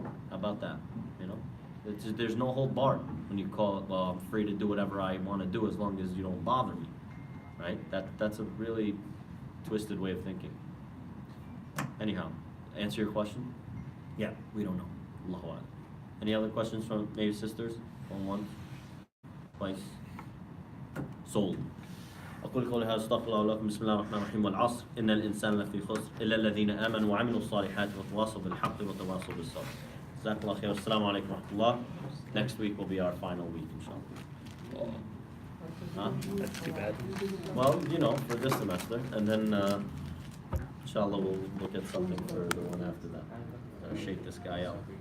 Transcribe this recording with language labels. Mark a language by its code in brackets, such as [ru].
[en] How about that? You know, there's no hold barred when you call it, well, I'm free to do whatever I want to do as long as you don't bother me, right? That's a really twisted way of thinking. Anyhow, answer your question? Yeah, we don't know. Allahu A'lam. Any other questions from maybe sisters? Going once, twice, sold. [ar] أقول قولي هذا استغفر الله لكم بسم الله الرحمن الرحيم والعصر إن الإنسان لفي خسر إلا الذين آمنوا وعملوا الصالحات وتواصوا بالحق وتواصوا بالصبر. جزاك الله خير. السلام عليكم ورحمة الله. [en] Next week will be our final week, inshallah. Huh? That's too bad. Well, you know, for this semester, and then inshallah we'll look at something for the one after that. Shake this guy out.